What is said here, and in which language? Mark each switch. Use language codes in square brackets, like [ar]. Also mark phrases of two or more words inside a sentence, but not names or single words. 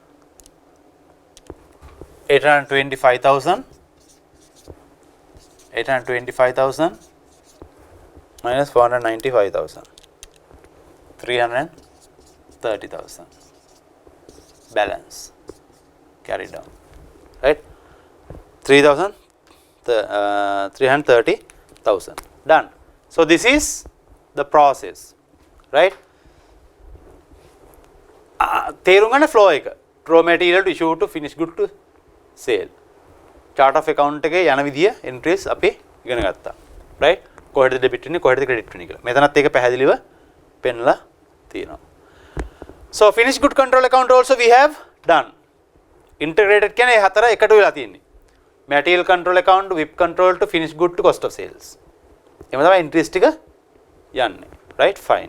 [en] 825,000, 825,000 minus 495,000, 330,000 balance carried down, right? 330,000 done. So this is the process, right? [si] තේරුම් ගන්න [en] flow එක raw material to issue to finished good to sale. Chart of account [si] එකේ යන විදිය entries අපි ඉගෙන ගත්තා. right? කොහෙද debit වෙන්නේ කොහෙද credit වෙන්නේ කියලා. මෙතනත් ඒක පැහැදිලිව පෙන්ලා තියෙනවා. [en] So finished good control account also we have done. [si] Integrated කියන්නේ මේ හතර එකට වෙලා තියෙන්නේ. [en] Material control account, WIP control to finished good to cost of sales. [si] එහම තමයි entries ටික යන්නේ. [en] Right? Fine.